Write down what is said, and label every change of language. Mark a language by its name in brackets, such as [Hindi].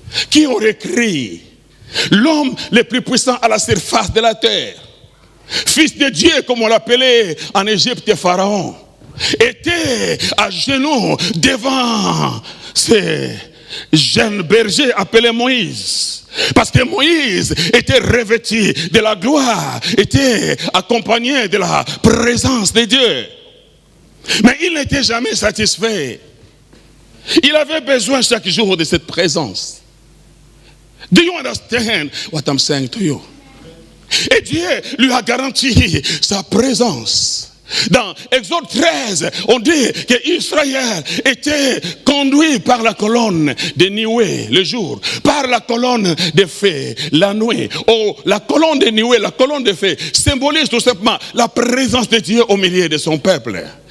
[French] Qui aurait cru l'homme le plus puissant à la surface de la terre, fils de Dieu comme on l'appelait en Égypte Pharaon, était à genoux devant ces jeunes bergers appelés Moïse. Parce que Moïse était revêtu de la gloire, était accompagné de la présence de Dieu. Mais il n'était jamais satisfait. Il avait besoin chaque jour de cette présence. [English] Do you understand what I'm saying to you? [French] Et Dieu lui a garanti sa présence. Dans Exode 13, on dit qu'Israël était conduit par la colonne de nuée le jour, par la colonne de feu la nuit. Oh, la colonne de nuée, la colonne de feu symbolise tout simplement la présence de Dieu au milieu de son peuple.